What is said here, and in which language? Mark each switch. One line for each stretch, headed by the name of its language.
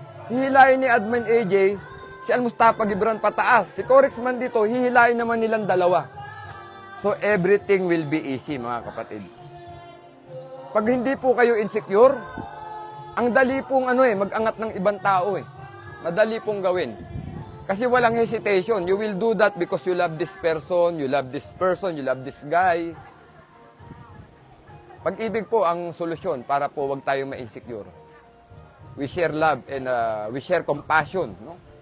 Filipino: Hihilain ni Admin AJ, si Al-Mustafa Gibran pataas. Si Corexman dito, hihilain naman nilang dalawa.
English: So everything will be easy,
Filipino: mga kapatid. Pag hindi po kayo insecure, ang dali pong mag-angat ng ibang tao eh. Madali pong gawin. Kasi walang hesitation.
English: You will do that because you love this person, you love this person, you love this guy.
Filipino: Pag-ibig po ang solusyon para po wag tayong ma-insecure.
English: We share love and we share compassion, no?